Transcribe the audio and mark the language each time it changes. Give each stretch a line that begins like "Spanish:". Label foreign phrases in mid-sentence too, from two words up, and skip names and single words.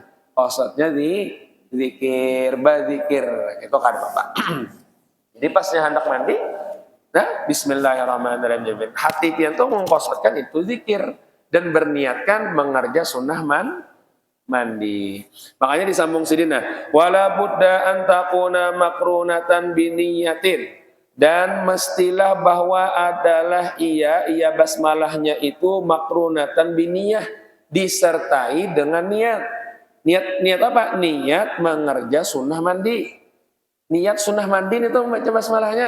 Banjar: Qasatnya di zikir, berzikir, itu kan Bapak. Jadi pasnya hendak mandi, nah Bismillahirrahmanirrahim. Hati pian tuh mengqasatkan itu zikir dan berniatkan mengerja sunnah mandi. Makanya disambung sidina,
Arabic: ولا بد أن تكون مقرونة بنية,
Banjar: dan mestilah bahwa adalah ia basmalahnya itu
Arabic: مقرونة بنية,
Banjar: disertai dengan niat. Niat apa? Niat mengerja sunnah mandi. Niat sunnah mandi itu membaca basmalahnya.